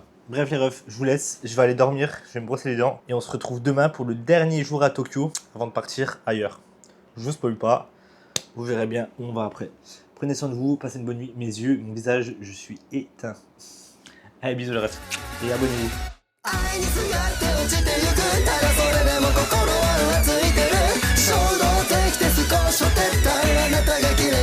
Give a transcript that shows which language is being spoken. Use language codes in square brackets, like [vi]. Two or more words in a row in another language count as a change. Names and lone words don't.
[fr] Bref les refs, je vous laisse, je vais aller dormir, je vais me brosser les dents et on se retrouve demain pour le dernier jour à Tokyo avant de partir ailleurs. Je vous spoil pas, vous verrez bien où on va après. Prenez soin de vous, passez une bonne nuit, mes yeux, mon visage, je suis éteint. Allez bisous les refs et abonnez-vous. [ja] 愛にすがって落ちてゆくただそれでも心は浮ついてる衝動的で少し照ったあなたが